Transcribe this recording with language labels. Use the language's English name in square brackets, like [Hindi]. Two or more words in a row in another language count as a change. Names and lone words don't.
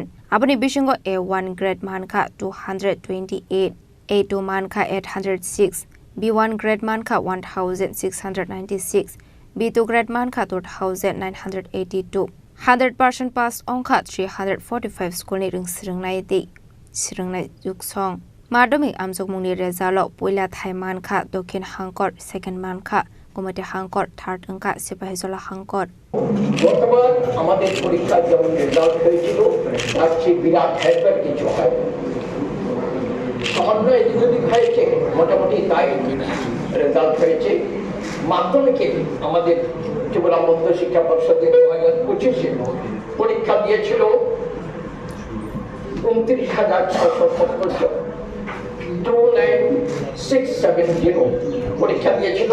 [Kok Borok] aboni bishungo A1 grade mankha 228 A2 mankha 806 B1 grade mankha 1,696 B2 grade mankha 2,982 100% pass ongkha 345 school ni ringsiringnai di siringnai juksong madhyamik amjokmung ni result poila thai mankha dokhin hangkor second mankha gumati hangkor third angka sipahijola hangkor [Bangla] বর্তমান আমাদের পরীক্ষার যেমন রেজাল্ট হয়েছিল তার চেয়ে বিরাট হেল্পের কিছু হয় সামান্য এদিক হয়েছে মোটামুটি তাই রেজাল্ট হয়েছে মাধ্যমিকে আমাদের ত্রিপুরা মধ্য শিক্ষা পর্ষদের 2025-এ পরীক্ষা দিয়েছিল 29,670 জন 29,670 670 পরীক্ষা দিয়েছিল।